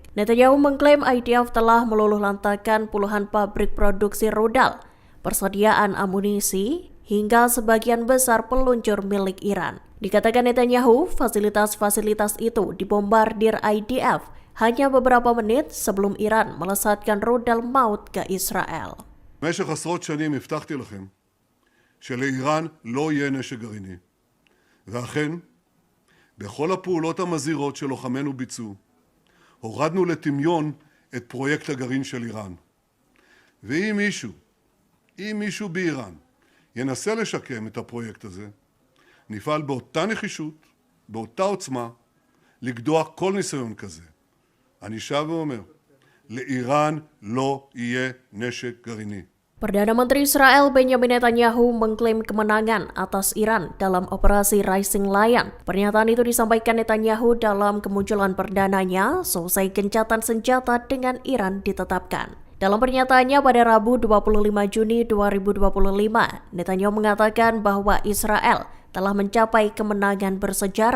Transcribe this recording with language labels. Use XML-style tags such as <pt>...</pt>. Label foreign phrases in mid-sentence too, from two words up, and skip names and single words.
<id>Netanyahu mengklaim IDF telah meluluhlantakkan puluhan pabrik produksi rudal, persediaan amunisi, hingga sebagian besar peluncur milik Iran. Dikatakan Netanyahu, fasilitas-fasilitas itu dibombardir IDF hanya beberapa menit sebelum Iran melesatkan rudal maut ke Israel.</id> <he>במשך עשרות שנים הבטחתי לכם שלאיראן לא יהיה נשק גרעיני. ואכן, בכל הפעולות המזהירות שלוחמינו ביצעו, הורדנו לטמיון את פרויקט הגרעין של איראן. ואם מישהו באיראן ינסה לשקם את הפרויקט הזה, נפעל באותה נחישות, באותה עוצמה, לגדוע כל ניסיון כזה. אני שב ואומר, לאיראן לא יהיה נשק גרעיני.</he> <id>Perdana Menteri Israel Benjamin Netanyahu mengklaim kemenangan atas Iran dalam operasi Rising Lion. Pernyataan itu disampaikan Netanyahu dalam kemunculan perdananya selesai gencatan senjata dengan Iran ditetapkan. Dalam pernyataannya pada Rabu 25 Juni 2025, Netanyahu mengatakan bahwa Israel telah mencapai kemenangan bersejarah.</id>